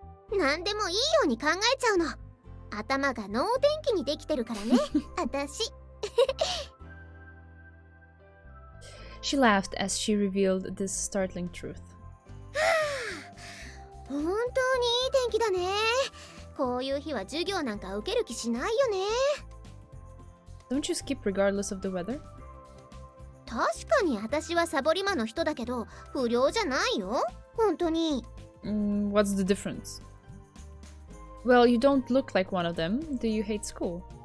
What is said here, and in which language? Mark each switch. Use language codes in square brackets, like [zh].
[ja] 何でもいいように考えちゃうの。頭が能天気にできてるからね。私。 [en] She laughed as she revealed this startling truth. [ja] 本当にいい天気だね。こういう日は授業なんか受ける気しないよね。 [en] Don't you skip regardless of the weather? [ja] 確かに私はサボり魔の人だけど不良じゃないよ。本当に。 [en] What's the difference? Well, you don't look like one of them. Do you hate school?